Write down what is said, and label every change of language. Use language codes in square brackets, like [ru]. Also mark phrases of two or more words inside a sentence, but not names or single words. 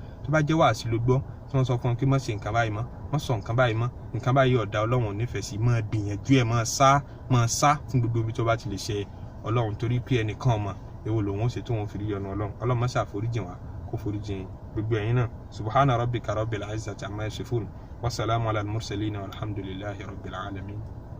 [yo] Tó bá jẹ́ wàásù ló gbọ́ tí wọ́n sọ fún ọ pé má ṣe nǹkan báyìí mọ́, má sọ nǹkan báyìí mọ́, nǹkan báyìí ọ̀dà Ọlọ́run ò nífẹ̀ẹ́ sí, máa gbìyànjú ẹ̀, máa sá fún gbogbo ibi tó bá ti lè ṣe Ọlọ́run, torí pé ẹnìkan ọmọ èwo lòun ó ṣe tó wọn fi rí ọ̀nà Ọlọ́run. Ọlọ́run má ṣàforíjìn wa, kó foríjìn gbogbo ẹ̀yin náà. [ar] سبحان ربك رب العزة عما يصفون وسلام على المرسلين والحمد لله رب العالمين.